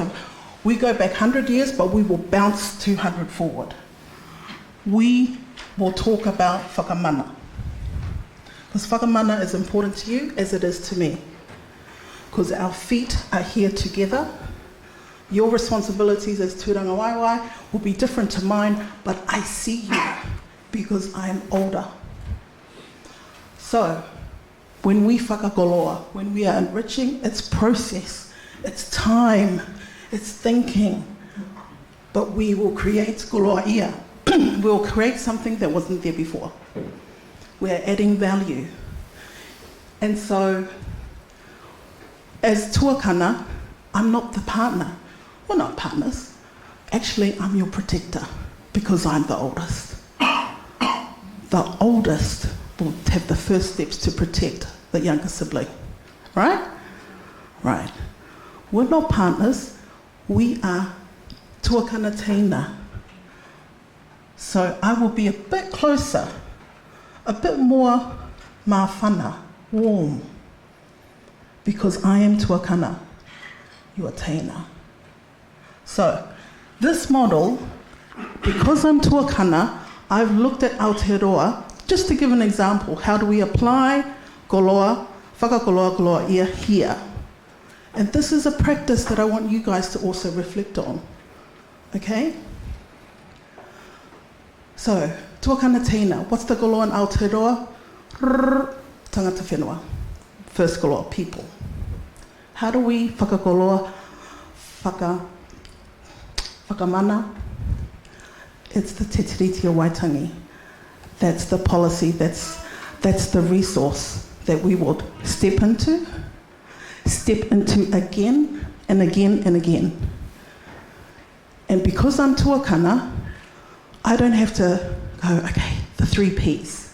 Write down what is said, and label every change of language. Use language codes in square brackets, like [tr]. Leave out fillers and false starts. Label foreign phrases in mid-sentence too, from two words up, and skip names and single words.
[en] We go back 100 years, but we will bounce 200 forward. We will talk about whakamana. Because whakamana is important to you as it is to me. Because our feet are here together. Your responsibilities as [mi] tūranga waiwai [en] will be different to mine, but I see you because I am older. So, when we whakakoloa, when we are enriching, it's process, it's time, it's thinking, but we will create [mi] koloa ia. [en] We'll create something that wasn't there before. We're adding value. And so, as tuakana, I'm not the partner. We're not partners. Actually, I'm your protector because I'm the oldest. The oldest will have the first steps to protect the younger sibling. Right? Right. We're not partners. We are [mi] tuakana teina. [en] So I will be a bit closer, a bit more mawhana, warm, because I am tuakana, you are teina. So this model, because I'm tuakana, I've looked at Aotearoa, just to give an example, how do we apply [mi] koloa, whakakoloa, koloa ia [en] here? And this is a practice that I want you guys to also reflect on, okay? So, [mi] tuakana teina, [en] what's the koloa in Aotearoa? [mi] Tangata whenua, [en] first koloa, people. How do we [mi] whakakoloa, whakamana? [en] It's the te tiriti o Waitangi. That's the policy, that's the resource that we would step into again and again and again. And because I'm tuakana, I don't have to go, okay, the 3 Ps.